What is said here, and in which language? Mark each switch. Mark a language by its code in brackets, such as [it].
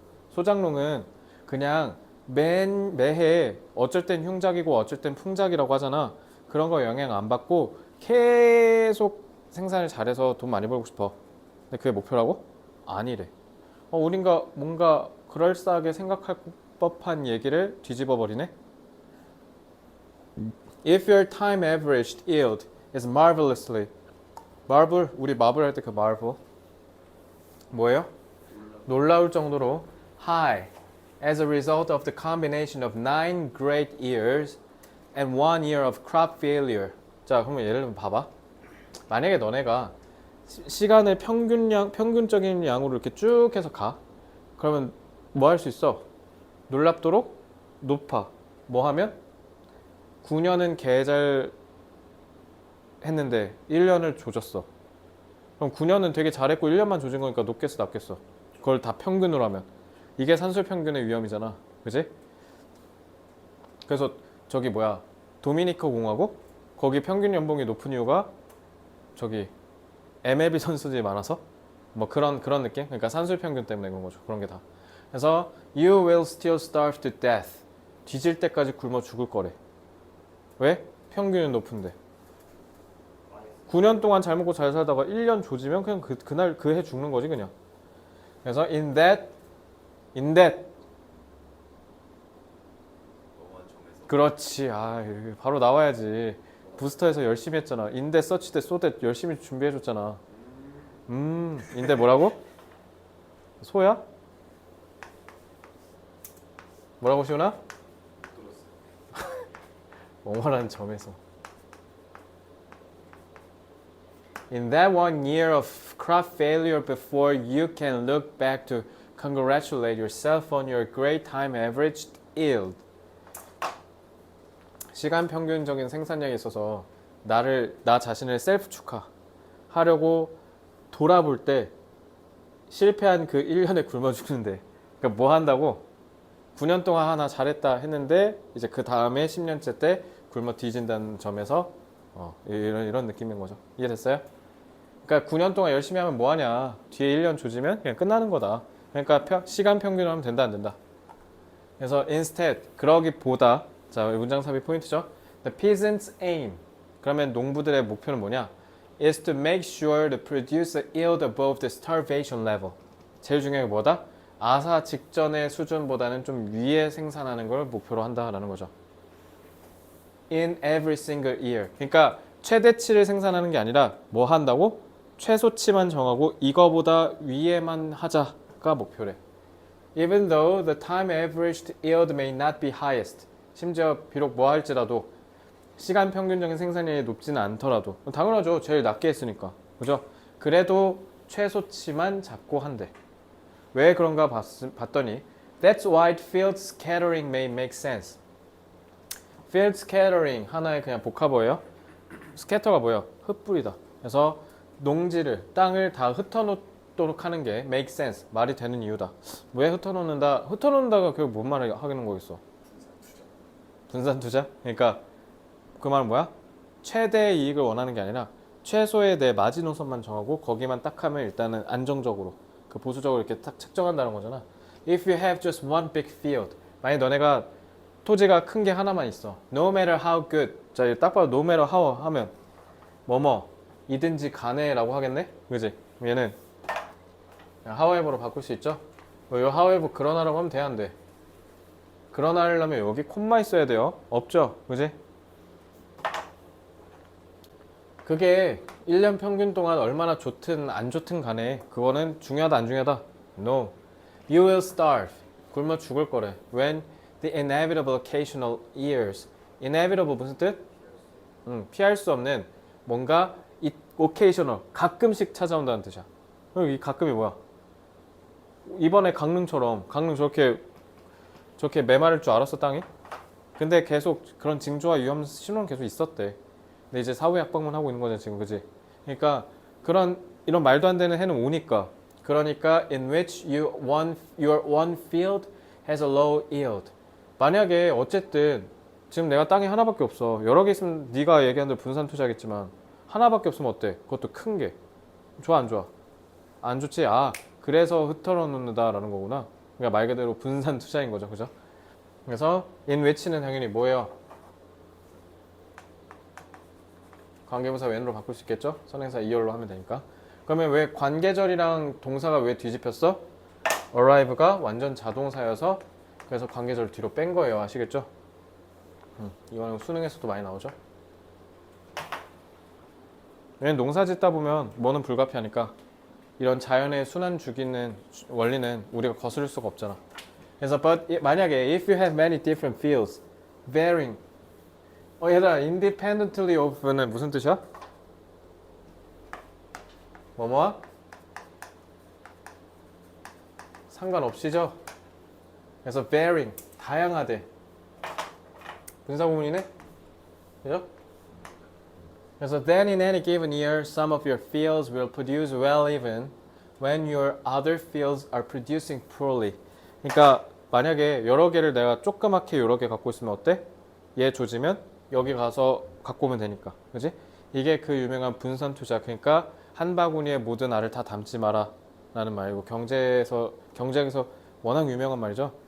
[ko] 소작농은 그냥 매해 어쩔 땐 흉작이고 어쩔 땐 풍작이라고 하잖아. 그런 거 영향 안 받고 계속 생산을 잘해서 돈 많이 벌고 싶어. 근데 그게 목표라고? 아니래. 우린가 뭔가 그럴싸하게 생각할 법한 얘기를 뒤집어 버리네. [en] If your time averaged yield is marvelously marvel [ko] 우리 마블 할 때 그 marvel 뭐예요? 놀라울 정도로 [en] high as a result of the combination of 9 great years and 1 year of crop failure. [ko] 자, 그러면 예를 들면 봐봐. 만약에 너네가 시간을 평균적인 양으로 이렇게 쭉 해서 가. 그러면 뭐 할 수 있어? 놀랍도록 높아. 뭐 하면? 9년은 개 잘 했는데 1년을 조졌어. 그럼 9년은 되게 잘했고 1년만 조진 거니까 높겠어, 낮겠어? 그걸 다 평균으로 하면. 이게 산술 평균의 위험이잖아. 그지? 그래서 저기 뭐야, 도미니카 공화국? 거기 평균 연봉이 높은 이유가 저기 MLB 선수들이 많아서 뭐 그런 느낌? 그러니까 산술 평균 때문에 그런 거죠. 그런 게 다. 그래서 [en] you will still starve to death. [ko] 뒤질 때까지 굶어 죽을 거래. 왜? 평균은 높은데. 9년 동안 잘 먹고 잘 살다가 1년 조지면 그냥 그날 그 해 죽는 거지 그냥. 그래서 [en] in that [ko] 그렇지. 아, 바로 나와야지. 부스터에서 열심히 했잖아. 인데 서치 때 쏘대 열심히 준비해줬잖아. 인데 뭐라고? 소야? 뭐라고 시훈아? 뭐뭐라는 점에서. [en] In that 1 year of crop failure before you can look back to congratulate yourself on your great time averaged yield. [ko] 시간 평균적인 생산량에 있어서 나 자신을 셀프 축하하려고 돌아볼 때 실패한 그 1년에 굶어 죽는데, 그러니까 뭐 한다고? 9년 동안 하나 잘했다 했는데 이제 그 다음에 10년째 때 굶어 뒤진다는 점에서 이런 느낌인 거죠. 이해됐어요? 그러니까 9년 동안 열심히 하면 뭐 하냐? 뒤에 1년 조지면 그냥 끝나는 거다. 그러니까 시간 평균으로 하면 된다 안 된다. 그래서 [en] instead [ko] 그러기보다, 자, 문장 삽입 포인트죠. [en] The peasant's aim. [ko] 그러면 농부들의 목표는 뭐냐? [en] Is to make sure to produce a yield above the starvation level. [ko] 제일 중요한 게 뭐다? 아사 직전의 수준보다는 좀 위에 생산하는 걸 목표로 한다라는 거죠. [en] In every single year. [ko] 그러니까 최대치를 생산하는 게 아니라 뭐 한다고? 최소치만 정하고 이거보다 위에만 하자가 목표래. [en] Even though the time averaged yield may not be highest. [ko] 심지어 비록 뭐 할지라도 시간 평균적인 생산량이 높지는 않더라도, 당연하죠. 제일 낮게 했으니까. 그죠? 그래도 최소치만 잡고 한대. 왜 그런가 봤더니 [en] That's why field scattering may make sense. [ko] field scattering 하나의 그냥 복합어예요. scatter가 뭐예요? 흩뿌리다. 그래서 농지를, 땅을 다 흩어놓도록 하는 게 [en] make sense. [ko] 말이 되는 이유다. 왜 흩어놓는다? 흩어놓는다가 결국 뭔 말을 하겠는 거겠어? 분산 투자? 그러니까 그 말은 뭐야? 최대의 이익을 원하는 게 아니라 최소의 내 마지노선만 정하고 거기만 딱 하면 일단은 안정적으로, 그 보수적으로 이렇게 딱 책정한다는 거잖아. [en] If you have just one big field. [ko] 만약 너네가 토지가 큰 게 하나만 있어. [en] No matter how good. [ko] 자, 딱 봐도 [en] no matter how [ko] 하면 ị든지 간에라고 하겠네? 그지? 얘는 however로 바꿀 수 있죠? 이 however 그러나라고 하면 돼, 안 돼? 그러나 하려면 여기 콤마 있어야 돼요. 없죠? 그지? 그게 1년 평균 동안 얼마나 좋든 안 좋든 간에 그거는 중요하다 안 중요하다? [en] No. You will starve. [ko] 굶어 죽을 거래. [en] When the inevitable occasional years. [ko] inevitable 무슨 뜻? 피할 수 없는 뭔가 occasional, 가끔씩 찾아온다는 뜻이야. 이 가끔이 뭐야? 이번에 강릉 저렇게 메마를 줄 알았어, 땅이? 근데 계속 그런 징조와 위험 신호는 계속 있었대. 근데 이제 사후 약방문 하고 있는 거잖아 지금, 그지? 그러니까 이런 말도 안 되는 해는 오니까. 그러니까 [en] in which your one field has a low yield. [ko] 만약에 어쨌든 지금 내가 땅이 하나밖에 없어. 여러 개 있으면 네가 얘기한 대로 분산 투자겠지만 하나밖에 없으면 어때? 그것도 큰 게. 좋아 안 좋아? 안 좋지? 아, 그래서 흩어놓는다라는 거구나. 그러니까 말 그대로 분산 투자인 거죠, 그죠? 그래서 [en] in which [ko] 는 당연히 뭐예요? 관계부사 when으로 바꿀 수 있겠죠? 선행사 이열로 하면 되니까. 그러면 왜 관계절이랑 동사가 왜 뒤집혔어? arrive가 완전 자동사여서 그래서 관계절 뒤로 뺀 거예요. 아시겠죠? 이거는 수능에서도 많이 나오죠? 왜냐면 농사 짓다 보면 뭐는 불가피하니까 이런 자연의 순환 주기는 원리는 우리가 거스를 수가 없잖아. 그래서 만약에 [en] if you have many different fields varying [ko] 얘들아, [en] independently of [ko] 는 무슨 뜻이야? 뭐뭐와? 상관없이죠. 그래서 varying, 다양하대. 분사구문이네? 그죠? [en] 그래서 then in any given year, some of your fields will produce well even when your other fields are producing poorly. [ko] 그러니까 만약에 여러 개를 내가 조그맣게 여러 개 갖고 있으면 어때? 얘 조지면 여기 가서 갖고 오면 되니까. 그지? 이게 그 유명한 분산 투자. 그러니까 한 바구니에 모든 알을 다 담지 마라 라는 말이고 경제학에서 워낙 유명한 말이죠.